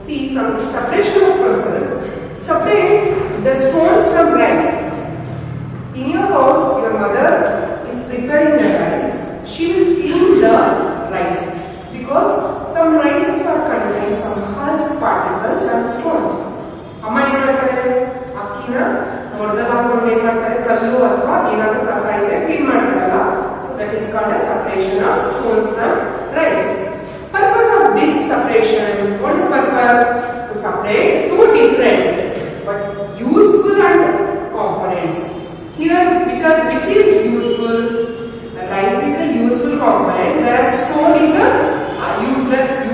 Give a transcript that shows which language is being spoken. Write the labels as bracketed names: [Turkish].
[English] See, from separation of process, separate the stones from rice. In your house, your mother is preparing the rice. She will clean the rice because some rices are contained particles and stones. [Kannada] ಅಮ್ಮ ಏನು ಮಾಡ್ತಾರೆ, ಅಕ್ಕಿನ ಹೊರದಲ್ಲಿ ಹಾಕೊಂಡು ಏನು ಮಾಡ್ತಾರೆ, ಕಲ್ಲು ಅಥವಾ ಏನಾದರೂ ಕಸ ಇದ್ರೆ ಕ್ಲೀನ್ ಮಾಡ್ತಾರಲ್ಲ. [English] So that is called a separation of stones from rice. Purpose of this separation, what is the purpose? To separate two different but useful and components. Here which is useful? Rice is a useful component, whereas stone is a useless.